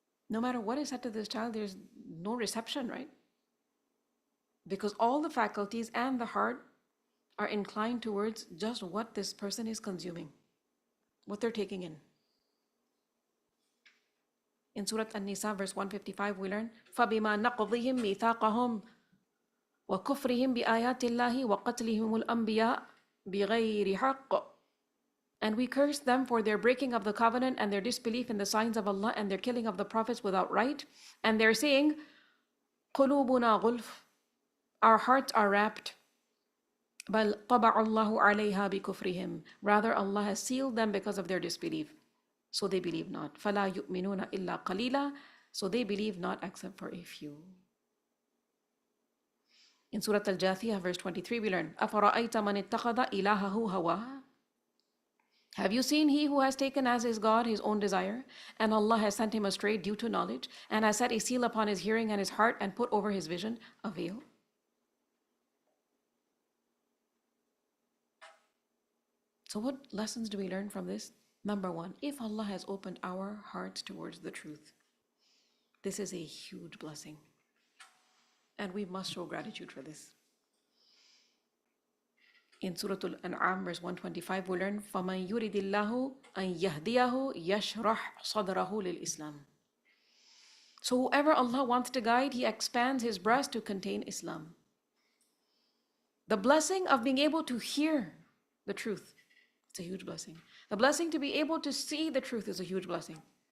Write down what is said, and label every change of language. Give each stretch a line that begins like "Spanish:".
English: No matter what is said to this child, there's no reception, right? Because all the faculties and the heart are inclined towards just what this person is consuming, what they're taking in. In Surah An-Nisa, verse 155, we learn,
Arabic: فَبِمَا نَقْضِهِمْ مِيثَاقَهُمْ وَكُفْرِهِمْ بِآيَاتِ اللَّهِ وَقَتْلِهِمُ الْأَنْبِيَاءِ بِغَيْرِ حَقٍّ.
English: And we curse them for their breaking of the covenant and their disbelief in the signs of Allah and their killing of the prophets without right. And they're saying,
Arabic: قُلُوبُنَا غُلْفٌ.
English: our hearts are wrapped.
Arabic: بَلْ طَبَعَ اللَّهُ عَلَيْهَا بِكُفْرِهِمْ.
English: Rather, Allah has sealed them because of their disbelief. So they believe not.
Arabic: فَلَا يُؤْمِنُونَ إِلَّا قَلِيلًا.
English: So they believe not except for a few. In Surah Al-Jathiyah, verse 23, we learn,
Arabic: أَفَرَأَيْتَ مَنِ اتَّخَذَ إِلَهَهُ هَوَاهُ.
English: Have you seen he who has taken as his God his own desire, and Allah has sent him astray due to knowledge, and has set a seal upon his hearing and his heart, and put over his vision a veil? So what lessons do we learn from this? Number one, if Allah has opened our hearts towards the truth, this is a huge blessing. And we must show gratitude for this. In Surah Al-An'am, verse 125, we learn,
Arabic: فَمَنْ يُرِدِ اللَّهُ أَنْ يَهْدِيَهُ يَشْرَحْ صَدْرَهُ لِلْإِسْلَامِ.
English: So whoever Allah wants to guide, He expands his breast to contain Islam. The blessing of being able to hear the truth, it's a huge blessing. The blessing to be able to see the truth is a huge blessing.